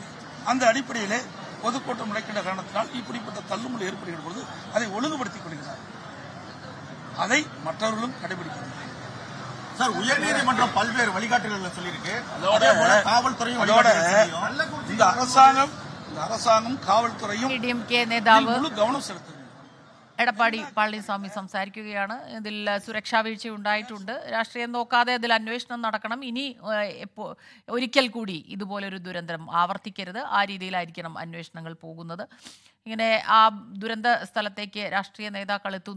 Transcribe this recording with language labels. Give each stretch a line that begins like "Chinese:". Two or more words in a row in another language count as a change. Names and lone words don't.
Tamil: அந்த அடிப்படையிலே பொதுக்கூட்டம் நடக்கின்ற காரணத்தினால் இப்படிப்பட்ட தள்ளுமுறை ஏற்படுகின்ற பொழுது அதை ஒழுங்குபடுத்திக் கொள்கிறார். அதை மற்றவர்களும் கடைபிடிக்கிறார்கள். சார், உயர்நீதிமன்றம் பல்வேறு வழிகாட்டுதல்களை சொல்லியிருக்கு. காவல்துறையும் இந்த அரசாங்கம் காவல்துறையும் முழு கவனம் செலுத்துது.
Malayalam: എടപ്പാടി പളനിസ്വാമി സംസാരിക്കുകയാണ്. ഇതിൽ സുരക്ഷാ വീഴ്ച ഉണ്ടായിട്ടുണ്ട്. രാഷ്ട്രീയം നോക്കാതെ അതിൽ അന്വേഷണം നടക്കണം. ഇനി ഒരിക്കൽ കൂടി ഇതുപോലൊരു ദുരന്തം ആവർത്തിക്കരുത്. ആ രീതിയിലായിരിക്കണം അന്വേഷണങ്ങൾ പോകുന്നത്. ഇങ്ങനെ ആ ദുരന്ത സ്ഥലത്തേക്ക് രാഷ്ട്രീയ നേതാക്കൾ എത്തുന്നു.